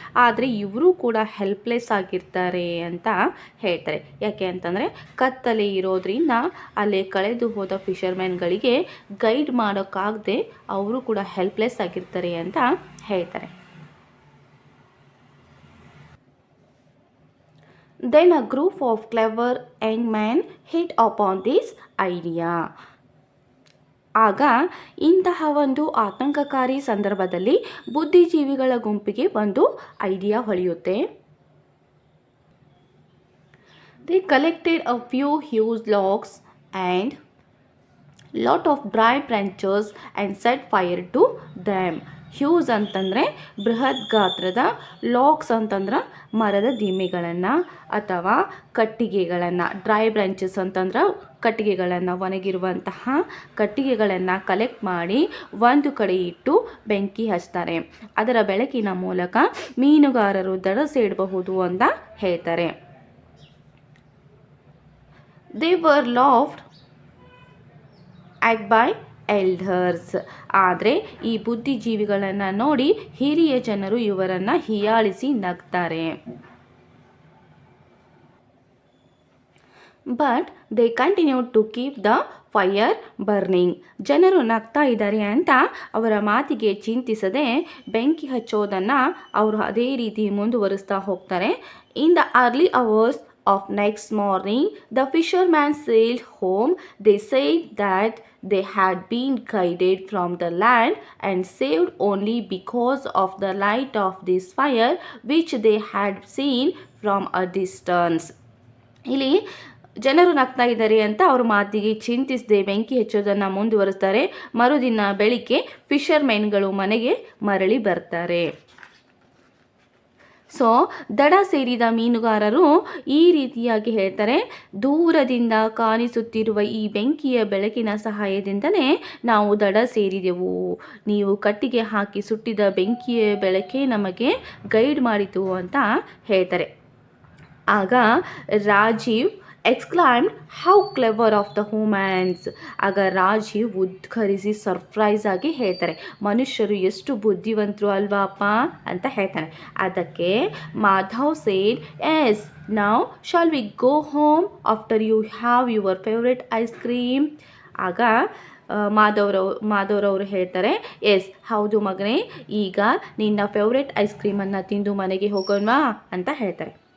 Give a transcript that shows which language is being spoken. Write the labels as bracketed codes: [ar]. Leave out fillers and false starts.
[kn] ಆದರೆ ಇವರು ಕೂಡ ಹೆಲ್ಪ್ಲೆಸ್ ಆಗಿರ್ತಾರೆ ಅಂತ ಹೇಳ್ತಾರೆ. ಯಾಕೆ ಅಂತಂದರೆ ಕತ್ತಲೆ ಇರೋದ್ರಿಂದ ಅಲ್ಲೇ ಕಳೆದು ಹೋದ ಫಿಷರ್ಮೆನ್ಗಳಿಗೆ ಗೈಡ್ ಮಾಡೋಕ್ಕಾಗದೆ ಅವರು ಕೂಡ ಹೆಲ್ಪ್ಲೆಸ್ ಆಗಿರ್ತಾರೆ ಅಂತ ಹೇಳ್ತಾರೆ. [en] Then a group of clever young men hit upon this idea. [kn] ಆಗ ಇಂತಹ ಒಂದು ಆತಂಕಕಾರಿ ಸಂದರ್ಭದಲ್ಲಿ ಬುದ್ಧಿಜೀವಿಗಳ ಗುಂಪಿಗೆ ಒಂದು idea ಹೊಳೆಯುತ್ತೆ. [en] They collected a few huge logs and lot of dry branches and set fire to them. [kn] Hughes ಅಂತಂದರೆ ಬೃಹತ್ ಗಾತ್ರದ, ಲಾಗ್ಸ್ ಅಂತಂದ್ರೆ ಮರದ ದಿಮ್ಮೆಗಳನ್ನು ಅಥವಾ ಕಟ್ಟಿಗೆಗಳನ್ನು, ಡ್ರೈ ಬ್ರಾಂಚಸ್ ಅಂತಂದ್ರೆ ಕಟ್ಟಿಗೆಗಳನ್ನು, ಒಣಗಿರುವಂತಹ ಕಟ್ಟಿಗೆಗಳನ್ನು ಕಲೆಕ್ಟ್ ಮಾಡಿ ಒಂದು ಕಡೆ ಇಟ್ಟು ಬೆಂಕಿ ಹಚ್ತಾರೆ. ಅದರ ಬೆಳಕಿನ ಮೂಲಕ ಮೀನುಗಾರರು ದಡ ಸೇಡಬಹುದು ಅಂತ ಹೇಳ್ತಾರೆ. [en] They were laughed at by elders. [kn] ಆದರೆ ಈ ಬುದ್ಧಿಜೀವಿಗಳನ್ನು ನೋಡಿ ಹಿರಿಯ ಜನರು ಇವರನ್ನು ಹೀಯಾಳಿಸಿ ನಗ್ತಾರೆ. [en] But they continue to keep the fire burning. [kn] ಜನರು ನಗ್ತಾ ಇದ್ದಾರೆ ಅಂತ ಅವರ ಮಾತಿಗೆ ಚಿಂತಿಸದೆ ಬೆಂಕಿ ಹಚ್ಚೋದನ್ನು ಅವರು ಅದೇ ರೀತಿ ಮುಂದುವರಿಸ್ತಾ ಹೋಗ್ತಾರೆ. [en] In the early hours of next morning, the fishermen sailed home. They said that they had been guided from the land and saved only because of the light of this fire which they had seen from a distance. [kn] ಇಲ್ಲಿ ಜನರು ನಗ್ತಾ ಇದ್ದಾರೆ ಅಂತ ಅವ್ರ ಮಾತಿಗೆ ಚಿಂತಿಸದೆ ಬೆಂಕಿ ಹಚ್ಚೋದನ್ನು ಮುಂದುವರಿಸ್ತಾರೆ. ಮರುದಿನ ಬೆಳಿಗ್ಗೆ ಫಿಷರ್ಮೆನ್ಗಳು ಮನೆಗೆ ಮರಳಿ ಬರ್ತಾರೆ. ಸೊ ದಡ ಸೇರಿದ ಮೀನುಗಾರರು ಈ ರೀತಿಯಾಗಿ ಹೇಳ್ತಾರೆ, ದೂರದಿಂದ ಕಾಣಿಸುತ್ತಿರುವ ಈ ಬೆಂಕಿಯ ಬೆಳಕಿನ ಸಹಾಯದಿಂದಲೇ ನಾವು ದಡ ಸೇರಿದೆವು. ನೀವು ಕಟ್ಟಿಗೆ ಹಾಕಿ ಸುಟ್ಟಿದ ಬೆಂಕಿಯ ಬೆಳಕೆ ನಮಗೆ ಗೈಡ್ ಮಾಡಿತು ಅಂತ ಹೇಳ್ತಾರೆ. ಆಗ [en] Rajeev exclaimed, how clever of the humans. [kn] ಆಗ ರಾಜೀವ್ ಉದ್ಘರಿಸಿ ಸರ್ಪ್ರೈಸ್ ಆಗಿ ಹೇಳ್ತಾರೆ, ಮನುಷ್ಯರು ಎಷ್ಟು ಬುದ್ಧಿವಂತರು ಅಲ್ವಾ ಅಪ್ಪ ಅಂತ ಹೇಳ್ತಾನೆ. ಅದಕ್ಕೆ [en] Madhav said, yes now shall we go home after you have your favourite ice cream. [kn] ಆಗ ಮಾಧವ್ರವರು ಹೇಳ್ತಾರೆ, ಎಸ್ ಹೌದು ಮಗನೇ, ಈಗ ನಿನ್ನ ಫೇವ್ರೆಟ್ ಐಸ್ ಕ್ರೀಮನ್ನು ತಿಂದು ಮನೆಗೆ ಹೋಗೋಣ ಅಂತ ಹೇಳ್ತಾರೆ.